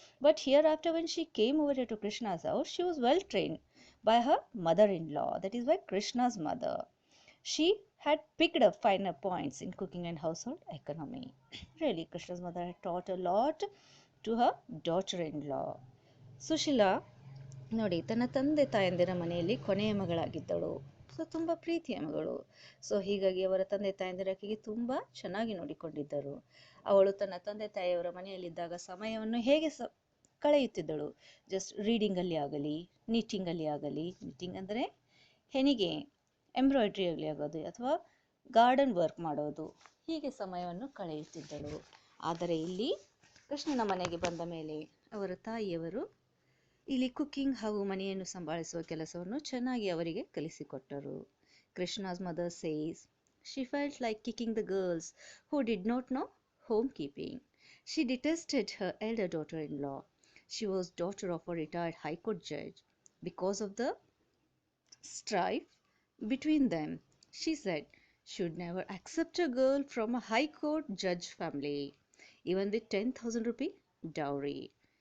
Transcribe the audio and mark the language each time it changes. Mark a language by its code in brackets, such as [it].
[en] But hereafter, when she came over here to Krishna's house, she was well trained by her mother in law, that is, by Krishna's mother. She had picked up finer points in cooking and household economy. Really, Krishna's mother had taught a lot to her daughter in law. [kn] Sushila ನೋಡಿ ತನ್ನ ತಂದೆ ತಾಯಂದಿರ ಮನೆಯಲ್ಲಿ ಕೊನೆಯ ಮಗಳಾಗಿದ್ದಳು. So ತುಂಬ ಪ್ರೀತಿಯ ಮಗಳು. So ಹೀಗಾಗಿ ಅವರ ತಂದೆ ತಾಯಂದಿರ ಆಕೆಗೆ ತುಂಬ ಚೆನ್ನಾಗಿ ನೋಡಿಕೊಂಡಿದ್ದರು. ಅವಳು ತನ್ನ ತಂದೆ ತಾಯಿಯವರ ಮನೆಯಲ್ಲಿದ್ದಾಗ ಸಮಯವನ್ನು ಹೇಗೆ ಕಳೆಯುತ್ತಿದ್ದಳು. ಜಸ್ಟ್ ರೀಡಿಂಗಲ್ಲಿ ಆಗಲಿ, ನೀಟಿಂಗಲ್ಲಿ ಆಗಲಿ, ನೀಟಿಂಗ್ ಅಂದರೆ ಹೆಣಿಗೆ, ಎಂಬ್ರಾಯ್ಡ್ರಿ ಆಗಲಿ ಆಗೋದು ಅಥವಾ ಗಾರ್ಡನ್ ವರ್ಕ್ ಮಾಡೋದು, ಹೀಗೆ ಸಮಯವನ್ನು ಕಳೆಯುತ್ತಿದ್ದಳು. ಆದರೆ ಇಲ್ಲಿ ಕೃಷ್ಣನ ಮನೆಗೆ ಬಂದ ಮೇಲೆ ಅವರ ತಾಯಿಯವರು ಇಲ್ಲಿ ಕುಕ್ಕಿಂಗ್ ಹಾಗೂ ಮನೆಯನ್ನು ಸಂಭಾಳಿಸುವ ಕೆಲಸವನ್ನು ಚೆನ್ನಾಗಿ ಅವರಿಗೆ ಕಲಿಸಿಕೊಟ್ಟರು. [en] Krishna's mother says she felt like kicking the girls who did not know homekeeping. She detested her elder daughter-in-law. She was daughter of a retired high court judge. Because of the strife between them, she said she would never accept a girl from a high court judge family, even with 10,000 rupee dowry.